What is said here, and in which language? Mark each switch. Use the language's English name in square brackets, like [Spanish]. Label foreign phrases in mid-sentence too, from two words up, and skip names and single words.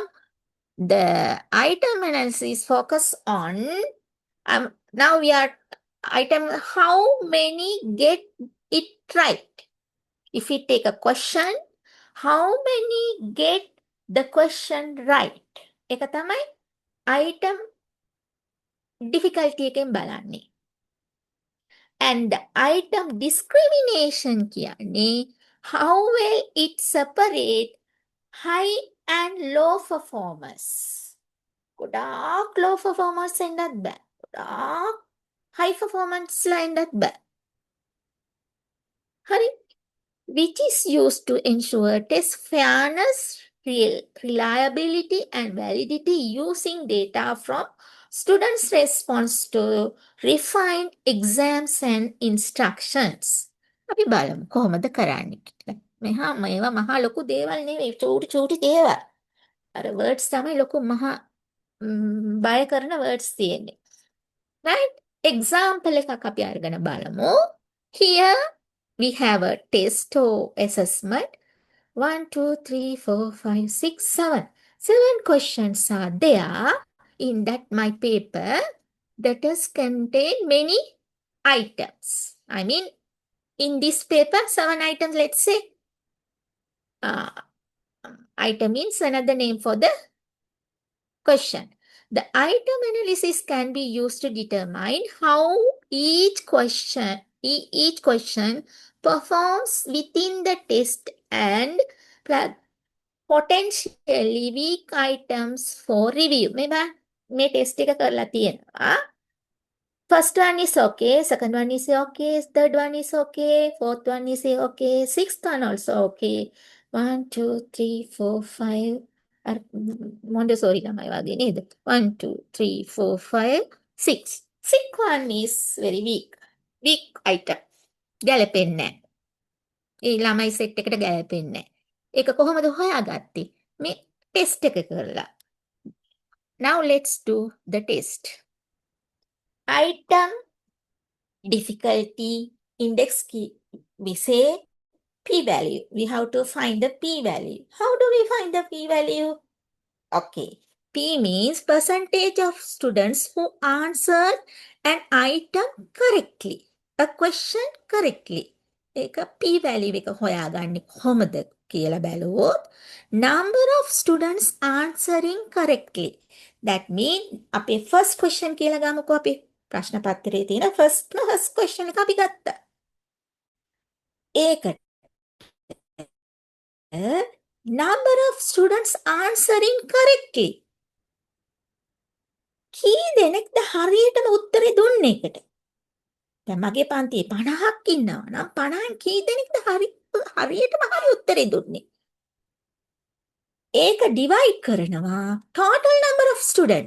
[English] The item analysis focus on now we are item how many get it right. If we take a question, how many get the question right? [Sinhala] එක තමයි [English] item difficulty [Sinhala] එකෙන් බලන්නේ. [English] And the item discrimination කියන්නේ how well it separate high and low performers. [Sinhala] ගොඩාක් [English] low performers [Sinhala] එන්නත් බෑ. ගොඩාක් [English] high performance [Sinhala] ලා එන්නත් බෑ. හරි? [English] Which is used to ensure test fairness, reliability, and validity using data from students' response to refined exams and instructions. [Sinhala] අපි බලමු කොහොමද කරන්නේ කියලා. මේවා මහා ලොකු දේවල් නෙවෙයි, චූටි දේවල්. අර words තමයි ලොකු මහා බය කරන words තියෙන්නේ. Right? Example එකක් අපි අරගෙන බලමු. [English] Here we have a test or assessment. 1, 2, 3, 4, 5, 6, 7. 7 questions are there in that my paper that has contained many items. I mean, in this paper, 7 items, let's say. Item means another name for the question. The item analysis can be used to determine how each question performs within the test and potentially weak items for review. [Sinhala] මේ ටෙස්ට් එක කරලා තියෙනවා. [English] First one is okay, second one is okay, third one is okay, fourth one is okay, sixth one also okay. [Sinhala] 1, 2, 3, 4, 5. Montessori ළමයි වගේ නේද? [English] 1, 2, 3, 4, 5, 6. Sixth one is very weak. Weak item. [Sinhala] ගැලපෙන්නේ නැහැ. ඒ ළමයි සෙට් එකට ගැලපෙන්නේ නැහැ. ඒක කොහොමද හොයාගත්තේ? මේ ටෙස්ට් එක කරලා. [English] Now let's do the test. Item difficulty index key. We say p-value. We have to find the p-value. How do we find the p-value? Okay. P means percentage of students who answered an item correctly. A question correctly. [Sinhala] ඒක p-value එක හොයාගන්නේ කොහොමද කියලා බැලුවොත් [English] number of students answering correctly. That means [Sinhala] අපේ [English] first question [Sinhala] කියලා ගමුකෝ අපි ප්‍රශ්න පත්‍රයේ තියෙන [English] first question [Sinhala] එක අපි ගත්තා. [English] ඒකට number of students answering correctly. [Sinhala] කී දෙනෙක්ද හරියටම උත්තරේ දුන්නේ එකට? දැන් මගේ පන්තියේ 50ක් ඉන්නවා නම් 50න් කී දෙනෙක්ද හරියටම හරි උත්තරේ දුන්නේ? [English] ඒක divide කරනවා total number of students.